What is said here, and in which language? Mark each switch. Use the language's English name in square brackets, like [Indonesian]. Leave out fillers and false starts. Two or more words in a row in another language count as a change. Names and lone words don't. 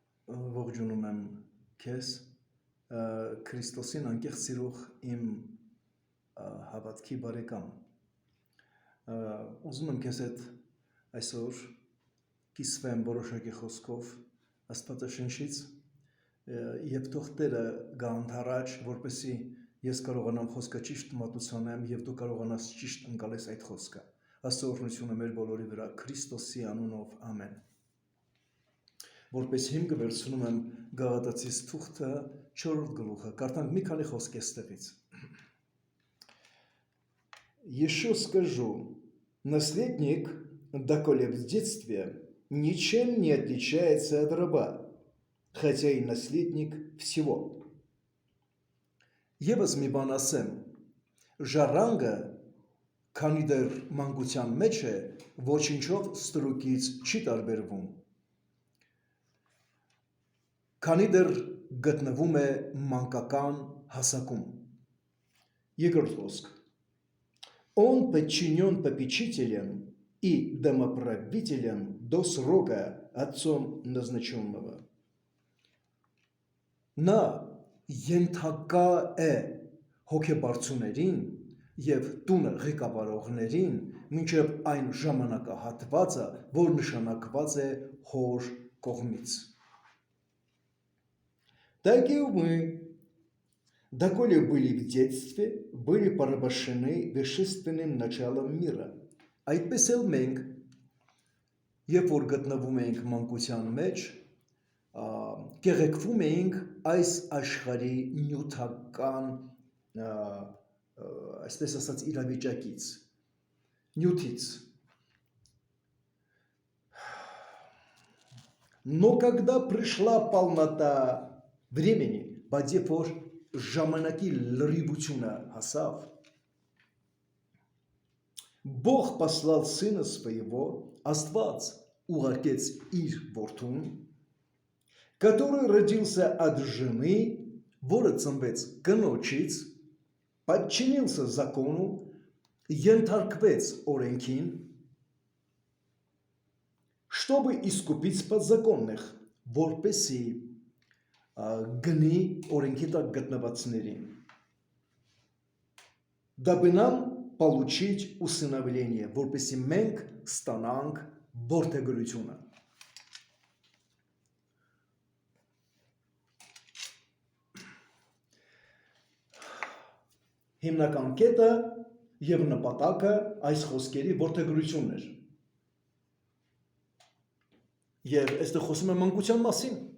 [Armenian] ողջունում եմ քեզ Քրիստոսին անկեղծ սիրող իմ հավատքի բարեկամ ուզում եմ քեզ հետ այսօր կիսվեմ որոշակի խոսքով Աստվածաշնչից եւ թող Տերը գա ընդառաջ որպեսզի ես կարողանամ խոսքը ճիշտ մատուցանեմ եւ դու կարողանաս ճիշտ ընկալես այդ խոսքը Աստծո օրհնությունը մեր բոլորի վրա Քրիստոսի անունով ամեն Որպես հիմք վերցնում եմ Գաղատացիս թուղթը 4-րդ գլուխը, կարդանք մի քանի խոսք այստեղից։ [Russian] Еще скажу, наследник, доколе в детстве, ничем не отличается от раба, хотя и наследник всего. [Armenian] Եվս մի բան ասեմ, ժառանգը, քանի դեռ մանկության մեջ է, ոչինչով ստրուկից չի տարբերվում։ Քանի դեռ գտնվում է մանկական հասակում։ Երկրորդ խոսք. [Russian] Он подчинен попечителям и домоправителям до срока отцом назначенного. [Armenian] Նա ենթակա է հոգեբարձուներին և տունը ղեկավարողներին մինչև այն ժամանակահատվածը, որ նշանակված է հոր կողմից։ [Russian] Так и мы, доколе были в детстве, были порабощены вещественным началом мира. [Armenian] Այդպես էլ մենք, երբ որ գտնվում էինք մանկության մեջ, կեղեքվում էինք այս աշխարհի նյութական, այսպես ասած իրավիճակից, նյութից. [Russian] Но когда пришла полнота времени, [Armenian] բայց երբ որ ժամանակի լրիվությունը հասավ, [Russian] Бог послал Сына Своего, [Armenian] Աստված ուղարկեց իր որդուն, [Russian] который родился от жены, [Armenian] որը ծնվեց կնոջից, [Russian] подчинился закону, [Armenian] ենթարկվեց օրենքին, [Russian] чтобы искупить подзаконных, [Armenian] որպեսզի գնի օրենքի տակ գտնվածներին, [Russian] дабы нам получить усыновление, [Armenian] որպեսզի մենք ստանանք որդեգրությունը։ Հիմնական կետը եւ նպատակը այս խոսքերի որդեգրությունն էր։ Եվ այստեղ խոսում եմ մանկության մասին։